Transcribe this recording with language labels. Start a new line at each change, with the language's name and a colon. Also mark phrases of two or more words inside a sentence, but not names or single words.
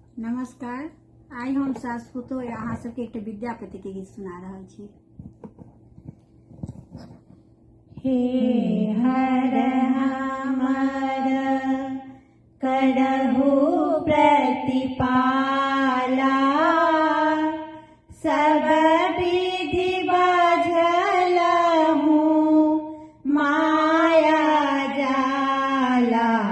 Maithili: नमस्कार। आई हम सास पुतो अहाँ सबके एक विद्यापति के गीत सुना रहल छी। हे हर हमर करहु प्रतिपाला, सब विधि बझलहु माया जाला।